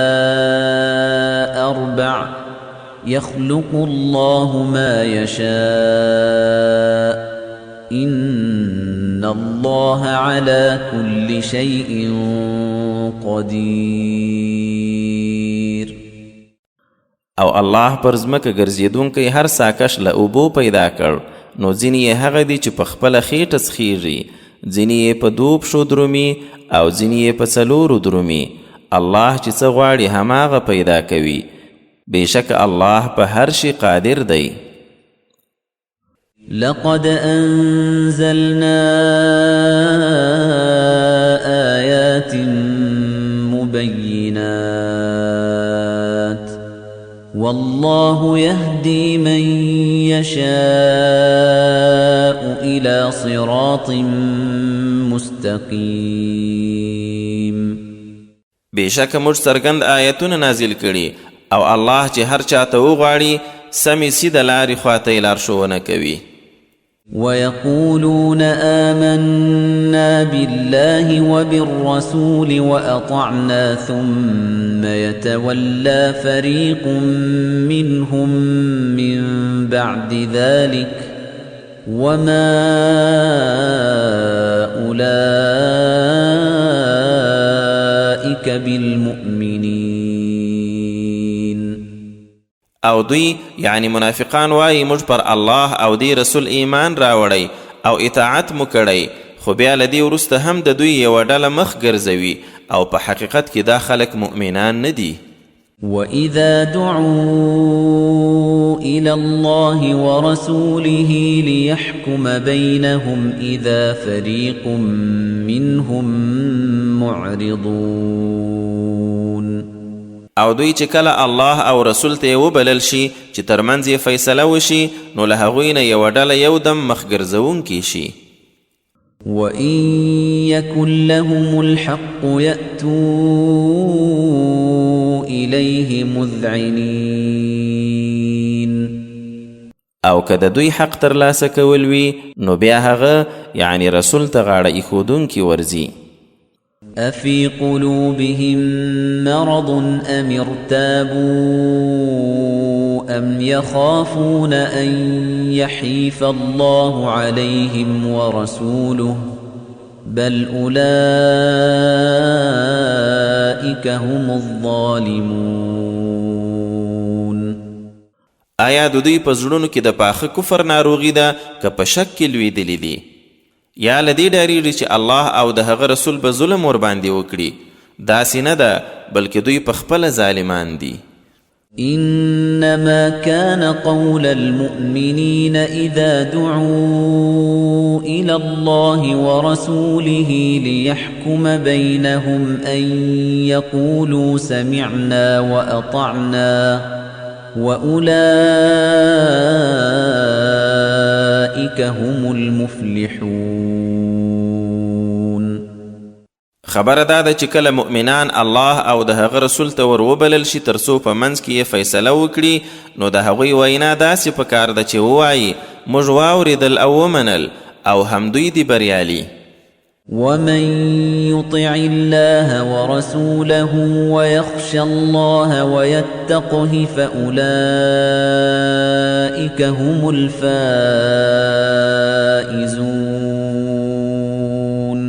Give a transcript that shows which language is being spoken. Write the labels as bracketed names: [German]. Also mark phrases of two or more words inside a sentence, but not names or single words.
[Arabic] أربع يخلق الله ما يشاء إن الله على كل شيء قدير [Pashto] او الله پر ځمکه ګرځېدونکی هر ساکش له اوبو پیدا کړ نو ځینې یې هغه دي چې په خپله خېټه څخیږي ځینې یې په 2 پښو درومي او ځینې یې په 4 درومي الله چې څه غواړي هماغه پیدا کوي بېشکه الله په هر شي قادر دی [Arabic] لقد أنزلنا آيات مبينات والله يهدي من يشاء إلى صراط مستقيم [Pashto] بېشکه موږ څرګند آیتونه نازل کړي او الله چې هر چاته وغواړي سمې سیده لارې خواته یې لارښوونه کوي [Arabic] ويقولون آمنا بالله وبالرسول وأطعنا ثم يتولى فريق منهم من بعد ذلك وما أولئك بالمؤمنين [Pashto] او دوی یعنی منافقان وایي موږ پر الله او دی رسول ایمان راوړی او اطاعت مو کړی خو بیا له دې وروسته هم د دوی یوه ډله مخ ګرځوي او په حقیقت کې دا خلک مؤمنان نه دي [Arabic] وَإِذَا دُعُوا إِلَى اللَّهِ وَرَسُولِهِ لِيَحْكُمَ بَيْنَهُمْ إِذَا فَرِيقٌ مِّنْهُمْ مُعْرِضُونَ [Pashto] او دوی چې کله الله او رسول ته وبلل شي چې ترمنځ یې فیصله وشي نو له هغوی نه یوه ډله یودم مخ ګرځوونکي شي [Arabic] وَإِن يَكُن لَّهُمُ الْحَقُّ يَأْتُوا إِلَيْهِ مُذْعِنِينَ [Pashto] او که د دوی حق ترلاسه کول وي نو بیا هغه یعنی رسول ته غاړه ایښودونکي ورځي [Arabic] أَفِي قُلُوبِهِم مَّرَضٌ أَمِ ارْتَابُوا أَمْ يَخَافُونَ أَن يَحِيفَ اللَّهُ عَلَيْهِمْ وَرَسُولُهُ بَلْ أُولَئِكَ هُمُ الظَّالِمُونَ [Pashto] آیا د دوی په زړونو کې د پاخه کفر ناروغي ده که په شک کې لوېدلي دي یا له دې ډارېږي چې الله او د هغه رسول به ظلم ورباندې وکړي داسې نه ده بلکې دوی په خپله ظالمان دي [Arabic] إنما كان قول المؤمنين إذا دعوا إلى الله ورسوله ليحكم بينهم أن يقولوا سمعنا وأطعنا وأولئك هم المفلحون [Pashto] خبره دا ده چې کله مؤمنان الله او د هغه رسول ته ور وبلل شي تر څو په منځ کې یې فیصله وکړي نو د هغوی وینا داسې پکار ده چې ووایي موږ واورېدل او ومنل او همدوی دي بریالي. [Arabic] ومن يطع الله ورسوله ويخشى الله ويتقه فأولئك هم الفائزون.